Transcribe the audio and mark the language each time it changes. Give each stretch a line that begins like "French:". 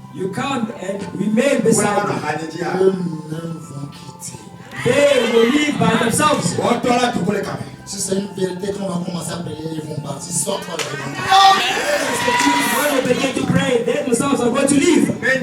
English: you come and remain beside me.
French: Eux-mêmes vont quitter.
English: They will leave by themselves.
French: Si c'est une vérité qu'on va commencer à prier, ils vont partir. Sors-toi de
English: When we begin to pray, they themselves are going to leave.